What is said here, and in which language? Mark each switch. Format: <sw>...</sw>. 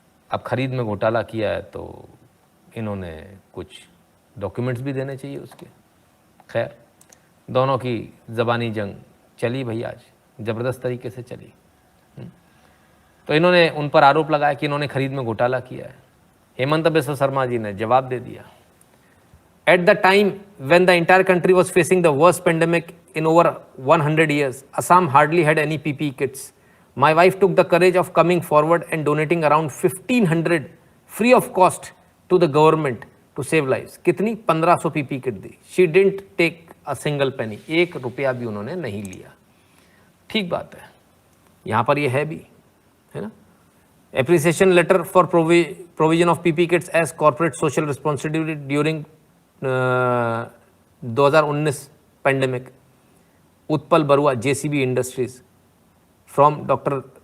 <hi>अब खरीद में घोटाला किया है तो इन्होंने कुछ डॉक्यूमेंट्स भी देने चाहिए उसके। खैर, दोनों की ज़बानी जंग चली भाई, आज ज़बरदस्त तरीके से चली। तो इन्होंने उन पर आरोप लगाया कि इन्होंने खरीद में घोटाला किया है। हेमंत बिस्व शर्मा जी ने जवाब दे दिया,</hi> <en>At the time when the entire country was facing the worst pandemic in over 100 years, Assam hardly had any PPE kits. My wife took the courage of coming forward and donating around 1500 free of cost to the government to save lives.</en> <hi>कितनी? 1500 PPE kit the.</hi> <en>She didn't take a single penny.</en> <hi>एक रुपया भी उन्होंने नहीं लिया। ठीक बात है, यहाँ पर ये है भी, है ना।</hi> <en>Appreciation letter for provision of PPE kits as corporate social responsibility during 2019 pandemic. Utpal Barua, JCB Industries, from Dr.</en>